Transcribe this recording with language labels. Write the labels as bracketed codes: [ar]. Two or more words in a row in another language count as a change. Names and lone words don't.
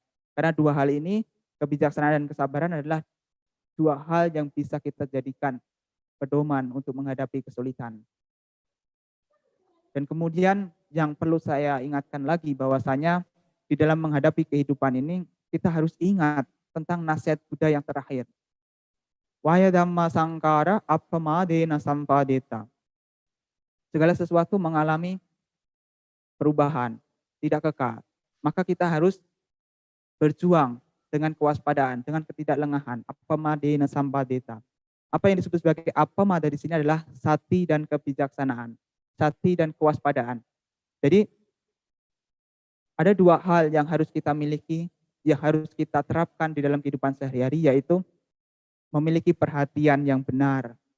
[id] Karena dua hal ini, kebijaksanaan dan kesabaran adalah dua hal yang bisa kita jadikan pedoman untuk menghadapi kesulitan. Dan kemudian yang perlu saya ingatkan lagi bahwasanya di dalam menghadapi kehidupan ini, kita harus ingat tentang nasihat Buddha yang terakhir. [pi] Waya dhamma sangkara appamadena sampadeta. [id] Segala sesuatu mengalami perubahan, tidak kekal. Maka kita harus berjuang dengan kewaspadaan, dengan ketidaklengahan. [pi] Appamadena sampadeta. [id] Apa yang disebut sebagai appamada di sini adalah sati dan kebijaksanaan, sati dan kewaspadaan. Jadi ada dua hal yang harus kita miliki, yang harus kita terapkan di dalam kehidupan sehari-hari, yaitu memiliki perhatian yang benar.